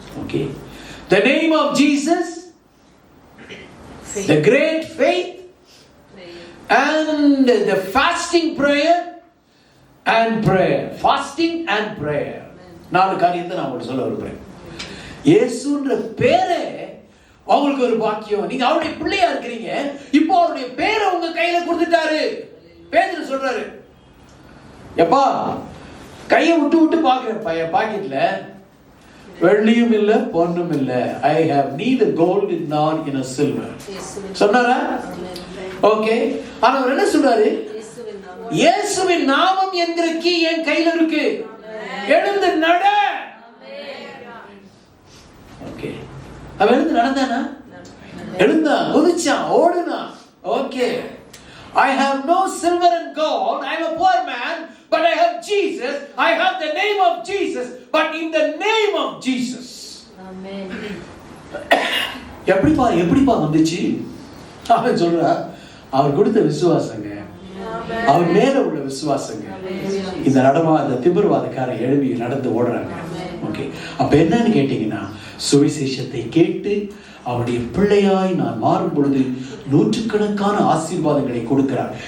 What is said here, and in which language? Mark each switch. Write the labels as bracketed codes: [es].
[en] Okay, the name of Jesus, the great faith, and the fasting prayer and prayer. Fasting and prayer. [ta] 4 காரியத்தை நான் உங்களுக்கு சொல்ல விரும்புறேன். இயேசுன்ற பேரே உங்களுக்கு ஒரு பாக்கியம். நீங்க அவருடைய பிள்ளையா இருக்கிறீங்க. இப்போ அவருடைய பேரை உங்க கையில கொடுத்துட்டாரு. பேதுரு சொல்றாரு, எப்பா கையை விட்டு பாக்குறேன் பையன் பாக்கெட்ல வெள்ளியும் இல்ல பொன்னும் இல்ல. [en] I have neither gold nor in a silver. [ta] சொன்னாரா? ஓகே, ஆனா அவர் என்ன சொல்றாரு? இயேசுவின் நாமம் என்கிற கீ என் கையில இருக்கு, எழுந்து நட. ஓகே, அவன் எழுந்து நடந்தானா? எழுந்தான், குதிச்சான், ஓடுனான். [en] Okay, I have no silver and gold, I am a poor man, but I have Jesus. I have the name of Jesus, but in the name of Jesus. [ta] Amen. எப்படிப்பா வந்துச்சு? அவன் சொல்றா, அவர் கொடுத்த விசுவாசங்க, அவர் மேல உள்ள விசுவாசங்க. இந்த நடமாத திமிர்வாதக்கார எழுப்பி நடந்து ஓடுறாங்க. ஓகே, அப்ப என்னன்னு கேட்டீங்கன்னா, சுவிசேஷத்தை கேட்டு அவருடைய பிள்ளையாய் நான் மாறும் பொழுது நூற்றுக்கணக்கான ஆசீர்வாதங்களை கொடுக்கிறார்.